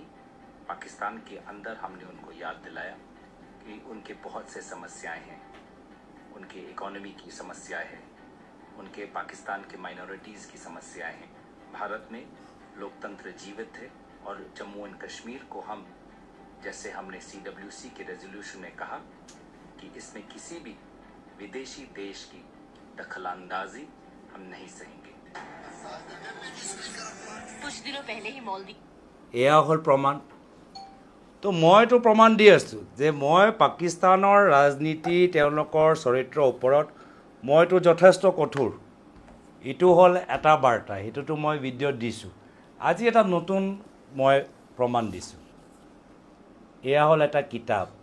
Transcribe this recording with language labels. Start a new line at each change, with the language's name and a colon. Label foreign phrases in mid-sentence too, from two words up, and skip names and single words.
Hindi: पाकिस्तान के अंदर हमने उनको याद दिलाया कि उनके बहुत से समस्याएं हैं उनके इकोनॉमी की समस्याएं हैं उनके पाकिस्तान के माइनॉरिटीज़ की समस्याएं हैं भारत में लोकतंत्र जीवित है और जम्मू एंड कश्मीर को हम जैसे हमने CWC के रेजोल्यूशन में कहा कि इसमें किसी भी विदेशी देश की दखलंदाजी हम नहीं सहेंगे कुछ दिनों पहले ही मॉलदीव
Assamese: এয়া হ'ল প্ৰমাণ তো মইতো প্ৰমাণ দি আছোঁ যে মই পাকিস্তানৰ ৰাজনীতি তেওঁলোকৰ চৰিত্ৰৰ ওপৰত মইতো যথেষ্ট কঠোৰ ইটো হ'ল এটা বাৰ্তা সেইটোতো মই ভিডিঅ'ত দিছোঁ আজি এটা নতুন মই প্ৰমাণ দিছোঁ এয়া হ'ল এটা কিতাপ